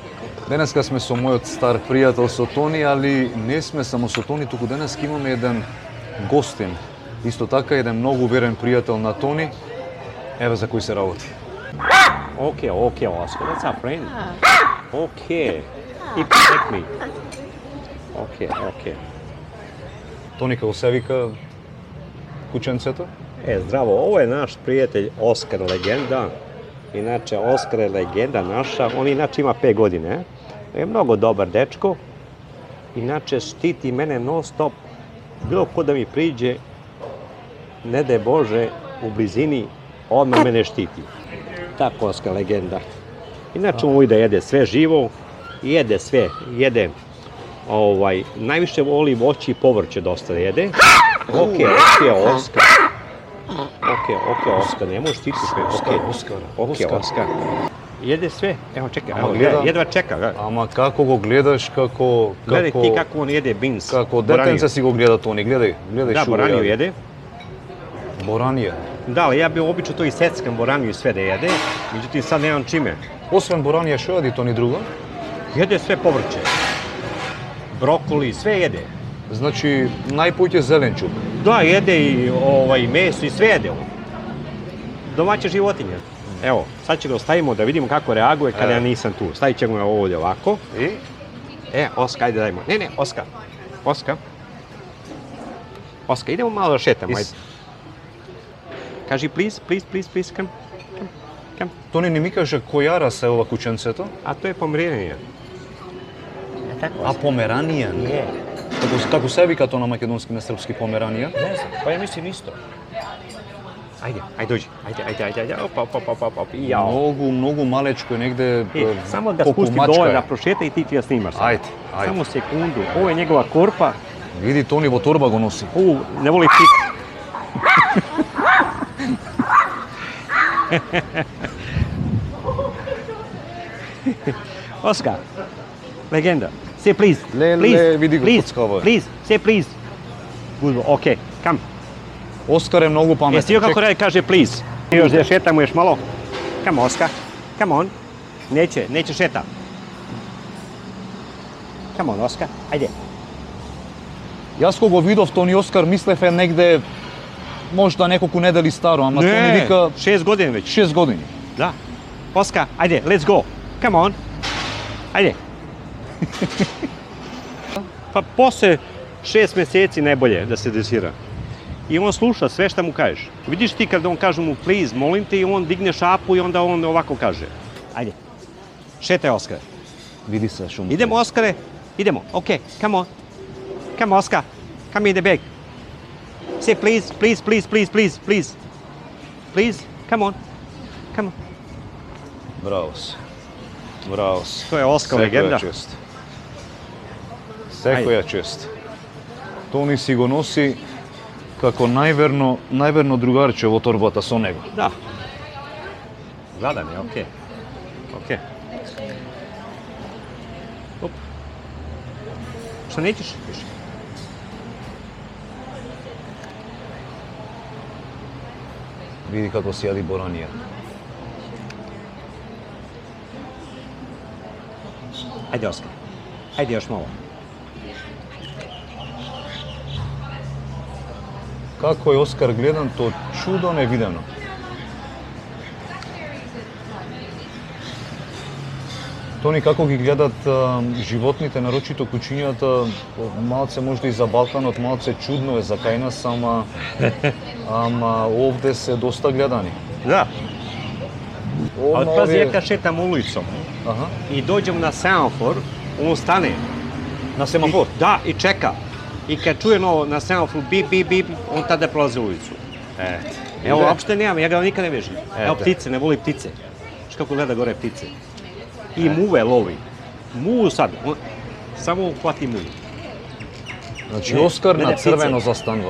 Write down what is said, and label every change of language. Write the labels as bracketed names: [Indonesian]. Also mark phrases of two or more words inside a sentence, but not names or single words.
[Macedonian] Денеска сме со мојот стар пријател со Тони, али не сме само со Тони, туку денес имаме еден гостин. Исто така еден многу верен пријател на Тони. Еве за кој се работи. [English] Okay, Oscar, that's our friend. Okay, he protect me. Okay. [Macedonian] Тони, како се вика кученцето? [Serbian] Zdravo, ovo je naš prijatelj Oskar legenda. Inače, Oskar je legenda naša, on inače ima 5 godine. Je mnogo dobar dečko. Inače, štiti mene non stop. Bilo ko da mi priđe, ne daj Bože, u blizini, odmah mene štiti. Tako Oskar legenda. Inače, on voli da jede sve živo, jede sve, najviše voli voće i povrće dosta jede. Ok, Oskar. Ok, Oskar, ne možeš štiti sve. Oskar. Jede sve, evo čekaj, jedva čeka. [Macedonian] Ама како го гледаш, како... [Serbian] Gledaj ti kako on jede beans. [Macedonian] Како детенце си го гледа Тони, гледај [Serbian] Da, [Macedonian] што [Serbian] boraniju jede. [Macedonian] Боранија. [Serbian] Da, ali ja bi obično to i seckam boraniju i sve da jede, međutim sad nemam čime. [Macedonian] Освен боранија, што јади Тони друго? [Serbian] Jede sve povrće. Brokoli, sve jede. [Macedonian] Значи, најпоќе зеленчук. [Serbian] Da, jede i meso i sve jede on. Domaće životinje. Evo, sad će ga ostavimo da vidimo kako reaguje kada ja nisam tu. Stavit ćemo ga ovdje ovako. [Macedonian] И? [Serbian] Oskar, ajde dajmo. Ne, Oskar, idemo malo da šetamo, ajde. Kaži, [English] please, come. [Macedonian] Тони не ми каже која раса е ова кученцето? [Serbian] A to je pomeranija. [Macedonian] А померанија? [Serbian] Je. [Macedonian] Како се вика тоа на македонски, на српски померанија? [Serbian] Ne znam, pa ja mislim isto. Ajde, dođi. Ajde. Op. Jao. [Macedonian] Многу малечко е негде [Serbian] Samo ga [Macedonian] колку [Serbian] spusti [Macedonian] мачка [Serbian] dole [Macedonian] е. [Serbian] da prošeta i ti ja snimaš. [Macedonian] Ајде. [Serbian] Samo sekundu. Ovo je njegova korpa. [Macedonian] Види, Тони во торба го носи. [Serbian] Ne voli ptice. Oskar, legenda. [English] Say please. [Macedonian] Vidi го коцкава. [English] Please, say please. Good, okay, come. [Macedonian] Оскар е многу паметен. [Serbian] Jesi joj kako kaže please? Još da šetamo još malo. [English] Come Oskar, come on. [Serbian] Neće šeta. [English] Come on Oskar, [Serbian] ajde. [Macedonian] Јас кога го видов Тони Оскар, мислев е негде можда неколку недели старо, ама Тони вика [Serbian] 6 godina već. [Macedonian] 6 години. [Serbian] Da. Oskar, ajde, [English] let's go. Come on. [Serbian] Ajde. Pa posle 6 mjeseci najbolje da se dresira. I on sluša sve šta mu kažeš. Vidiš ti kad on kaže mu please, molim te, i on digne šapu i onda on ovako kaže. Ajde. Šetaj Oskar. Види се што му. Idemo Oskare, idemo. [English] Ok, come on. Come Oskar. Come in the bag. Say please. Please, come on. [Macedonian] Браво си. [Serbian] To je Oskar legenda. [Macedonian] Секоја чест. Тони си го носи како најверно другарче во торбата со него. [Serbian] Da. Gladan je, ok. Op. Šta nećeš više? [Macedonian] Види како си јади боранија. [Serbian] Ajde Oskar. Ajde još malo. [Macedonian] Како е Оскар гледан, то чудо невидено. Тони, како ги гледат животните, нарочито кучињата, малце можда и за Балканот, малце чудно е за кај нас, ама овде се доста гледани. [Serbian] Da. Ali pazi, ja kad šetam ulicom [Macedonian] Аха. [Serbian] i dođem na semafor, on stane. [Macedonian] На семафор? [Serbian] Da, i čeka. I kad čuje na semaforu bip, on tada prolazi ulicu. Evo, uopšte nemam, ja ga nikad ne vežem. Evo ptice, ne voli ptice. Znaš kako gleda gore ptice. I muve lovi. Muvu sad, samo uhvati muvu. [Macedonian] Значи Оскар на црвено застанува,